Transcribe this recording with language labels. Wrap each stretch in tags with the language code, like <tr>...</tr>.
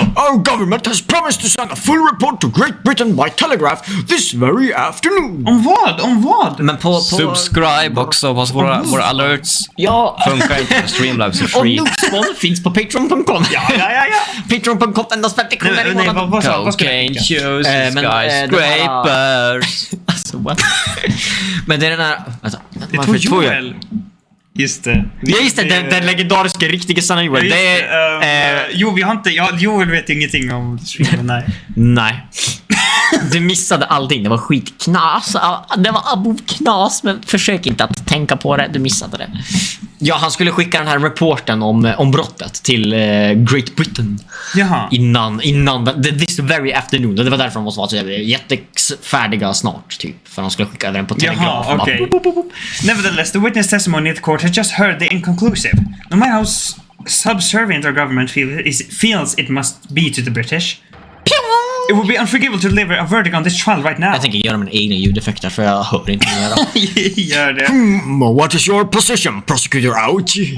<en>Our government has promised to send a full report to Great Britain by telegraph this very afternoon.</en> <sv>Om vad? Men på... Subscribe också på våra alerts. Ja. Funkar inte på Streamlabs är Och</sv> <en>free.</en> <sv>Noobspawn finns på patreon.com. Ja. Patreon.com, endast 50 kronor i månaden. vad ska jag</sv> <en>Cocaine</en> <sv>tänka?</sv> <en>shoes,</en> <sv>men,</sv> <en>skyscrapers.</en> <sv>Alltså, what? Men det är den här... Alltså, Det tog Joel. Just det. Ja, just det, den legendariska riktiga sanna Joel. Just Det är... Jo, vi har inte... Joel vet ju ingenting om streamen, nej. Nej. Du missade allting. Det var skitknas. Det var abov-knas, men försök inte att tänka på det. Du missade det. Ja, han skulle skicka den här rapporten om brottet till Great Britain. Jaha. Innan</sv> <en>this very afternoon.</en> <sv>Och det var därför de måste vara så jättefärdiga snart, typ. För de skulle skicka den på telegraf. Jaha, okej.</sv> <en>Nevertheless, the witness testimony at the court has just heard the inconclusive. No matter how subservient our government feels it must be to the British, it would be unforgivable to deliver a verdict on this trial right now.</en> <sv>Jag tänker göra mina egna ljudeffekter för jag hör inte mer. Gör det.</sv> <en>What is your position, Prosecutor Ouch?</en>